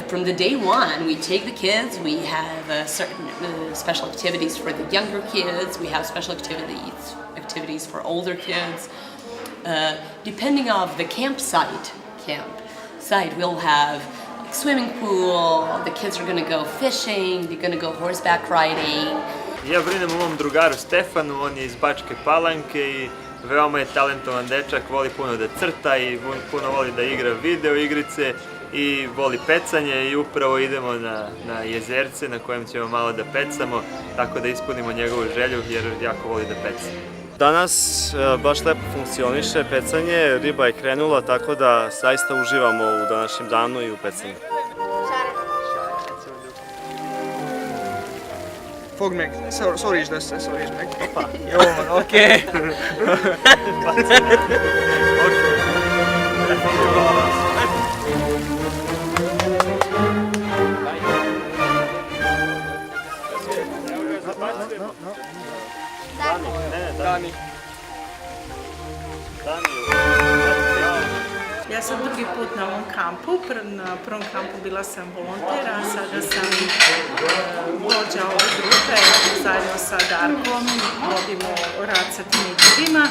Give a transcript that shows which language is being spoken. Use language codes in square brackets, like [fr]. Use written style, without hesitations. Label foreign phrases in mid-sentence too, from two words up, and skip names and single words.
[en] From the day one, we take the kids, we have certain special activities for the younger kids, we have special activities for older kids. Depending on the campsite, we'll have like swimming pool, the kids are going to go fishing, they're going to go horseback riding. [sr] Ja brinem o mom drugaru Stefanu, on je iz Bačke Palanke i veoma je talentovan dečak, voli puno da crta i puno voli da igra video igrice i voli pecanje i upravo idemo na jezerce na kojem ćemo malo da pecamo, tako da ispunimo njegovu želju jer jako voli da peca. Danas baš lepo funkcioniše pecanje, riba je krenula, tako da zaista uživamo u današnjem danu i u pecanju. [hu] Fogd meg, szorítsd össze, szorítsd meg. Hoppá. Jó van, oké. [sr] Dani. Ja sam drugi put na ovom kampu, na prvom kampu bila sam volonter, a sada sam vođa ove grupe, zajedno sa Darkom vodimo rad sa tinejdžerima.